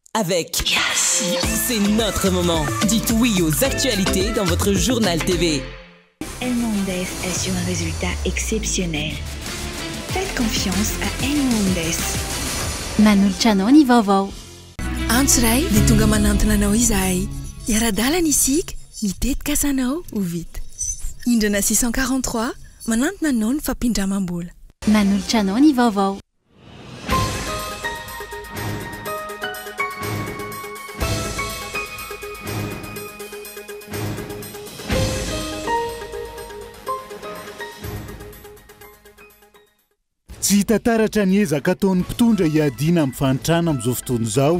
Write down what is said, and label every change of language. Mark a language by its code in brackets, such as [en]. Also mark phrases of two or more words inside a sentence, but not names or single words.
[fr] avec Yes. C'est notre moment. Dites oui aux actualités dans votre journal TV. El Mondes assure un résultat exceptionnel. Faites confiance à El Mondes. [mg] Manoltranao ny vaovao. Antsiray dia tonga manantona anao izahay. Iara-dalana isika, mitetika asanao ho vita. Indrana 643 manantona anao ny fampindramam-bola. Manoltranao ny vaovao. Tsy hita taratra ny ezaka ataon'ny mpitondra hiadiana amin'ny fanitrana amin'izao fotoana izao.